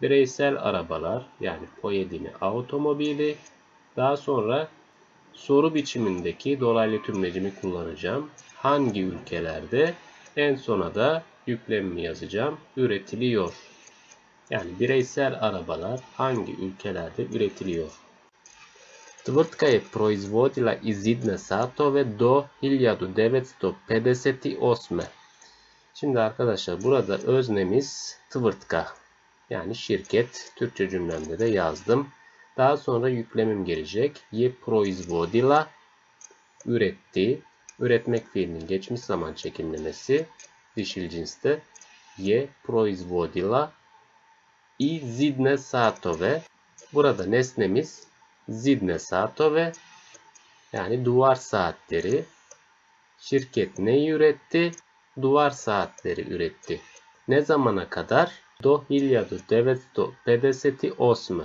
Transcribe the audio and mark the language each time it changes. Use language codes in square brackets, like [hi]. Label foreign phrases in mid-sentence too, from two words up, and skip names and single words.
[tr] bireysel arabalar yani [sr] pojedini automobili. [tr] Daha sonra soru biçimindeki dolaylı tümlecimi kullanacağım. Hangi ülkelerde? En sona da yüklemimi yazacağım. Üretiliyor. Yani bireysel arabalar hangi ülkelerde üretiliyor? [sr] Tvrtka je proizvodila izidne satove do 1958. [tr] Şimdi arkadaşlar burada öznemiz tvrtka. Yani şirket. Türkçe cümlemde de yazdım. Daha sonra yüklemim gelecek. [sr] Je proizvodila [tr] üretti. Üretmek fiilinin geçmiş zaman çekimlemesi dişil cinste. [sr] Je proizvodila izidne satove. [tr] Burada nesnemiz [sr] zidne satove [tr] yani duvar saatleri. Şirket neyi üretti? Duvar saatleri üretti. Ne zamana kadar? Do 1958.